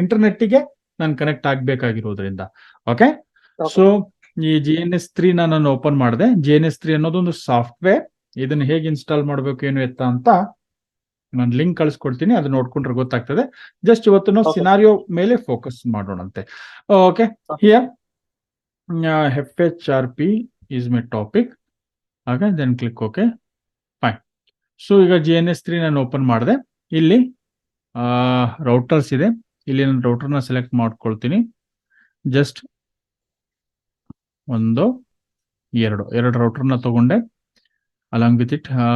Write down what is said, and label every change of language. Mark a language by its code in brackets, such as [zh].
[kn] Internet ಗೆ ನಾನು connect ಆಗ್ಬೇಕಾಗಿರೋದ್ರಿಂದ. Okay, so ಈ GNS 3 ನಾನು ಓಪನ್ ಮಾಡಿದೆ. GNS 3 ಅನ್ನೋದೊಂದು ಸಾಫ್ಟ್ವೇರ್. ಇದನ್ನ ಹೇಗೆ ಇನ್ಸ್ಟಾಲ್ ಮಾಡ್ಬೇಕು ಏನು ಎತ್ತ ಅಂತ ನಾನು ಲಿಂಕ್ ಕಳಿಸ್ಕೊಡ್ತೀನಿ, ಅದು ನೋಡ್ಕೊಂಡ್ರೆ ಗೊತ್ತಾಗ್ತದೆ. ಜಸ್ಟ್ ಇವತ್ತು ನಾವು ಸಿನಾರಿಯೋ ಮೇಲೆ focus ಮಾಡೋಣಂತೆ. [en] Okay, here FHRP is my topic. Okay, then click OK. Fine. [kn] So ಈಗ GNS 3 ನಾನು ಓಪನ್ ಮಾಡಿದೆ. ಇಲ್ಲಿ ರೌಟರ್ಸ್ ಇದೆ. ಇಲ್ಲಿ ನಾನು ರೌಟರ್ನ ಸೆಲೆಕ್ಟ್ ಮಾಡ್ಕೊಳ್ತೀನಿ. ಜಸ್ಟ್ 1 2 ರೌಟರ್ನ ತಗೊಂಡೆ ಅಲಾಂಗ್ ವಿತ್ ಇಟ್.